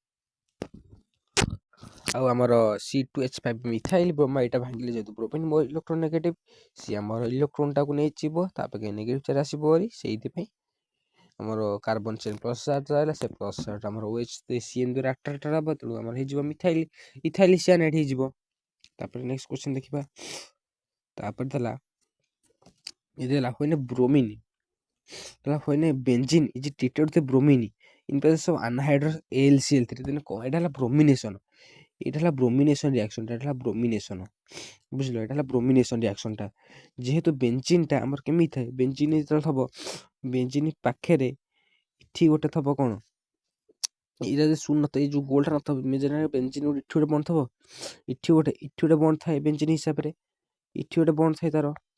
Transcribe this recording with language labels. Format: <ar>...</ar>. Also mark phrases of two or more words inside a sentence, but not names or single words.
<or>ଆଉ ଆମର C2H5</or> <en>methyl bromide</en> <or>ଭାଙ୍ଗିଲେ ଯେହେତୁ ବ୍ରୋମିନ୍ ମୋର</or> <en>electron negative</en> <or>ସିଏ ଆମର ଇଲେକ୍ଟ୍ରୋନଟାକୁ ନେଇଯିବ ତାପରେ</or> <en>negative charge</en> <or>ଆସିବ ଭାରି ସେଇଥିପାଇଁ ଆମର</or> <en>carbon chain plus charge</en> <or>ରହିଲା ସେ</or> <en>plus charge</en> <or>ଆମର OH CN ଦ୍ୱାରା ଆଟ୍ରାକ୍ଟେଡ୍ ହେବ ତେଣୁ ଆମର ହେଇଯିବ</or> <en>ethyl cyanide</en> <or>ହେଇଯିବ। ତାପରେ</or> <en>next question</en> <or>ଦେଖିବା। ତାପରେ ଦେଲା</or> <en>when bromine when benzene is treated with bromine in presence of anhydrous AlCl3</en> <or>then ଏଇଟା ହେଲା</or> <en>bromination reaction</en> <or>ବୁଝିଲ ଏଇଟା ହେଲା ବ୍ରୋମିନେସନ ରିଆକ୍ସନଟା ଯେହେତୁ ବେଞ୍ଜିନଟା ଆମର କେମିତି ଥାଏ ବେଞ୍ଜିନ ଯେତେବେଳେ ଥବ ବେଞ୍ଜିନ ପାଖରେ ଏଠି ଗୋଟେ ଥବ କଣ ଏଇଟା ଯଦି ଶୂନ ନଥିବ ଏଇ ଯୋଉ ଗୋଲଟା ନଥିବ ବେଞ୍ଜିନ ଏଠି ଗୋଟେ ବନ୍ଦ ଥବ ଏଠି ଗୋଟେ ବନ୍ଦ ଥାଏ ବେଞ୍ଜିନ ହିସାବରେ ଏଠି ଗୋଟେ ବନ୍ଦ ଥାଏ ତାର</or>